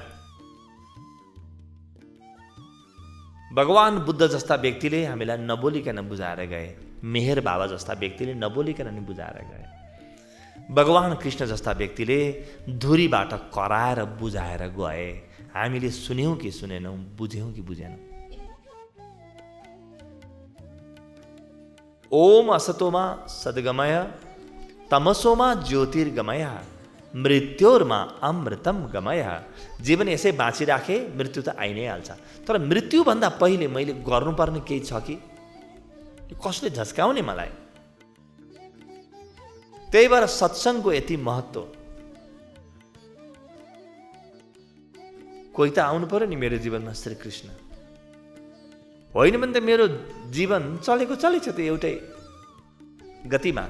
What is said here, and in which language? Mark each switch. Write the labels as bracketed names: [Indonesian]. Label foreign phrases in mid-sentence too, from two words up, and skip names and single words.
[Nepali] भगवान बुद्ध जस्ता व्यक्तिले हामीलाई नबोलिकन बुझाएर गए, मेहर बाबा जस्ता व्यक्तिले नबोलिकन नि बुझाएर गए, भगवान कृष्ण जस्ता व्यक्तिले धुरीबाट कराएर बुझाएर गए। हामीले सुन्यौँ कि सुनेनौँ, बुझ्यौँ कि बुझेनौँ। [Sanskrit] ओम असतोमा सद्गमय तमसोमा ज्योतिर्गमय मृत्योर्मा अमृतम गमय। [Nepali] जीवन यसै बाँचिराखे मृत्यु त आइ नै हाल्छ, तर मृत्युभन्दा पहिले मैले गर्नुपर्ने केही छ कि, कसले झस्काउने मलाई। त्यही भएर सत्सङ्गको यति महत्त्व। कोही त आउनु पर्यो नि मेरो जीवनमा श्रीकृष्ण, होइन भने त मेरो जीवन चलेको चलेछ त एउटै गतिमा।